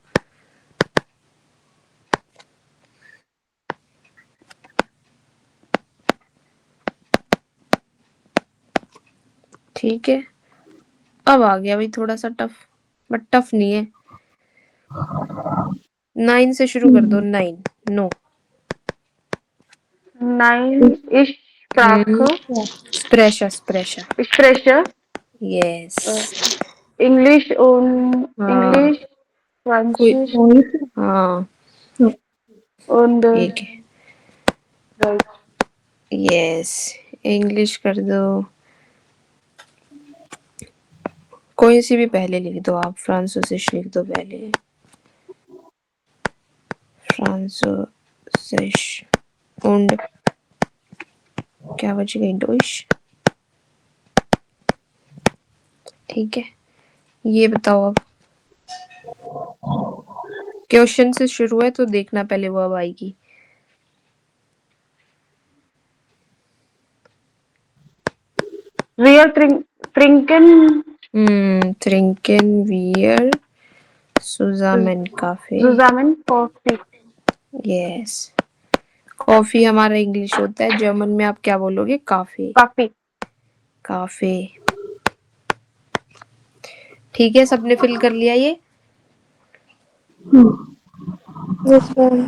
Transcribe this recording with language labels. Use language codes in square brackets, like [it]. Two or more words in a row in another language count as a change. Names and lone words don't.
[hi] ठीक है, अब आ गया भाई थोड़ा सा टफ, [en] but tough [hi] नहीं है। 9 से शुरू कर दो, 9। नो। [de] Nein. Ich sprache. spreche, spreche. Ich spreche. [hi] यस। [de] English und [hi] हाँ, English, कोई, Französisch हाँ und ठीक है, Deutsch. [en] yes, English [hi] कर दो। कोई सी भी पहले लिख दो आप, फ्रांसोसिश लिख दो पहले, [de] Französisch und [hi] क्या बचेगा, डोइश। ठीक है, ये बताओ अब, क्वेश्चन से शुरू है तो देखना पहले वर्ब आएगी। [de] Wir trinken trinken wir zusammen Kaffee। zusammen Coffee. [hi] यस, कॉफी हमारा इंग्लिश होता है, जर्मन में आप क्या बोलोगे? काफे। Kaffee. काफे। ठीक है, सबने फिल कर लिया ये? [en] yes ma'am.